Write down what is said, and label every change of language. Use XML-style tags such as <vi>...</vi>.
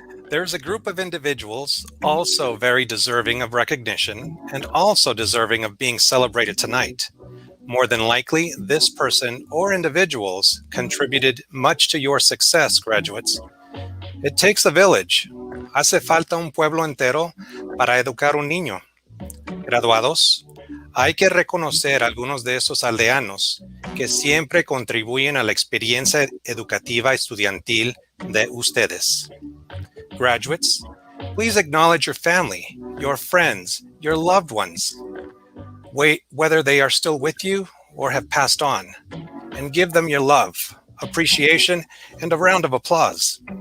<en>There's a group of individuals also very deserving of recognition and also deserving of being celebrated tonight. More than likely, this person or individuals contributed much to your success, graduates. It takes a village.</en> <es>Hace falta un pueblo entero para educar un niño. Graduados, hay que reconocer a algunos de esos aldeanos que siempre contribuyen a la experiencia educativa estudiantil de ustedes.</es> <en>Graduates, please acknowledge your family, your friends, your loved ones, whether they are still with you or have passed on, and give them your love, appreciation, and a round of applause.</en>